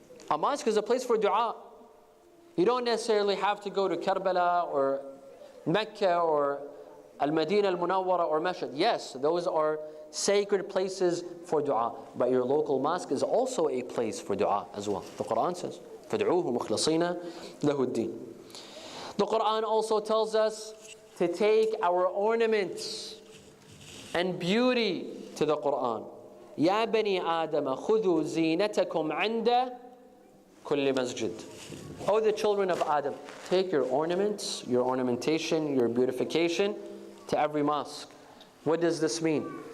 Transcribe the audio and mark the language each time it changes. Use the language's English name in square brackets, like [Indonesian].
[English] A mosque is a place for dua. You don't necessarily have to go to Karbala or Mecca or Al-Madinah Al-Munawwara or Mashhad. Yes, those are sacred places for dua. But your local mosque is also a place for dua as well. The Quran says, [Arabic] فَادْعُوهُ مُخْلِصِينَ لَهُ الدِّينَ. [English] The Quran also tells us to take our ornaments and beauty to the Quran. [Arabic] يَا بَنِي آدَمَ خُذُوا زِينَتَكُمْ عِنْدَ كُلِّ مَسْجِدٍ. [English] O the children of Adam, take your ornaments, your ornamentation, your beautification to every mosque. What does this mean?